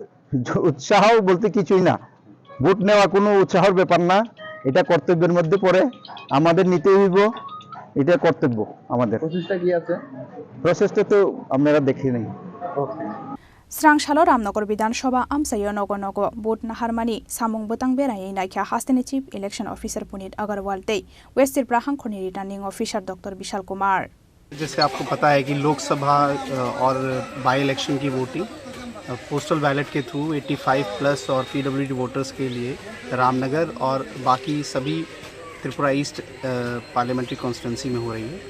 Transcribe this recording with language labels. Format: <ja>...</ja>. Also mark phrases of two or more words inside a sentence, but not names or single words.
<bn>উৎসাহ বলতে কিছুই না, ভোট নেওয়া কোনো উৎসাহের ব্যাপার না, এটা কর্তব্যের মধ্যে পড়ে, আমাদের নিতে হইব, এটা কর্তব্য আমাদের। প্রসেসটা কি আছে? প্রসেসটা তো আপনারা দেখে নেই।</bn> <trp>স্রাংশালো রামনগর বিধানসভা আমসাইও নগর নগ ভোট নাহারমানি सामुं बोतां बेरायै नायख्या हास्टेनि</trp> <en>chief election officer</en> <trp>पुनीत अग्रवाल ते वेस्ट त्रिपुरा हांखोनि</trp> <en>returning officer</en> <trp>डॉक्टर विशाल कुमार।</trp> <hi>जैसे आपको पता है कि लोकसभा और</hi> <en>by election</en> <hi>की</hi> <en>voting postal ballot</en> <hi>के थ्रू 85+ और</hi> <en>PWD voters</en> <hi>के लिए रामनगर और बाकी सभी</hi> <en>Tripura East parliamentary constituency</en> <hi>में हो रही है।</hi>